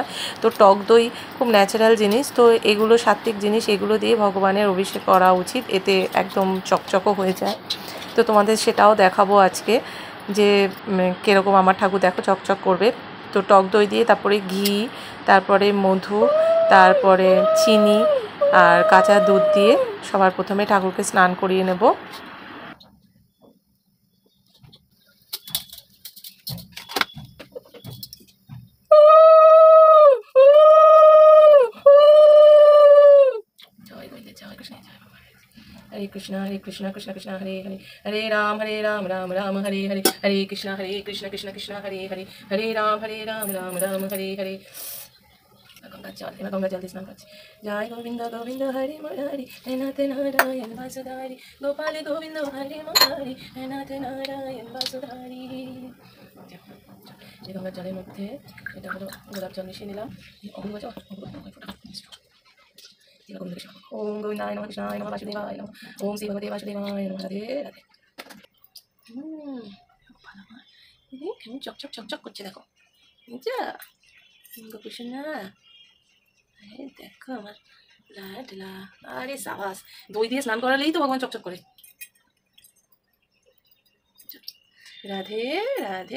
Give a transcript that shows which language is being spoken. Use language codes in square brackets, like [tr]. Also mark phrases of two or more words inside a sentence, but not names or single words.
[bn] তো টক দই খুব ন্যাচারাল জিনিস, তো এগুলো সাত্ত্বিক জিনিস, এগুলো দিয়ে ভগবানের অভিষেক করা উচিত, এতে একদম চকচকে হয়ে যায়। তো তোমাদের সেটাও দেখাবো আজকে যে কীরকম আমার ঠাকুর দেখো চকচক করবে। তো টক দই দিয়ে, তারপরে ঘি, তারপরে মধু, তারপরে চিনি আর কাঁচা দুধ দিয়ে সবার প্রথমে ঠাকুরকে স্নান করিয়ে নেব। [sa] हरे कृष्णा कृष्ण कृष्ण हरे हरे, हरे राम राम राम हरे हरे, हरे कृष्ण कृष्ण कृष्ण हरे हरे, हरे राम राम राम हरे हरे। [bn] গঙ্গা জল স্নান करছি। [hi] जय गोविंद गोविंद हरे मुरारी, हे नाथ नारायण वासुधारी, गोपाल गोविंद हरे मुरारी, हे नाथ नारायण वासुधारी। [bn] এই গঙ্গার জলের মধ্যে এটা হলো গোলাপ জল মিশিয়ে নিলাম। [sa] ओम गोविंदाय नमः, कृष्णाय नमः, वासुदेवाय नमः, ओम श्री भगवते वासुदेवाय नमः। राधे राधे। [bn] কেমন চকচক চকচক করছে দেখো, বুঝছো গোপুসোনা? দেখো আমার লাডলা। আরে সাবাস, দই দিয়ে স্নান করালেই তো ভগবান চকচক করে। রাধে রাধে।